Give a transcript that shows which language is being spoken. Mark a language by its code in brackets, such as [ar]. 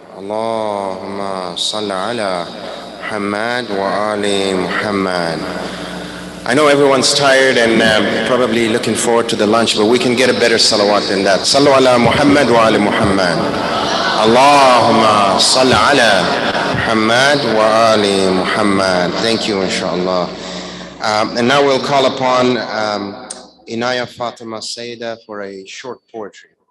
[ar] اللهم صل على محمد وآل محمد. [en] I know everyone's tired and probably looking forward to the lunch, but we can get a better salawat than that. [ar] صلوا على محمد وآل محمد. اللهم صل على محمد وآل محمد. [en] Thank you, inshallah. And now we'll call upon Inaya Fatima Saida for a short poetry.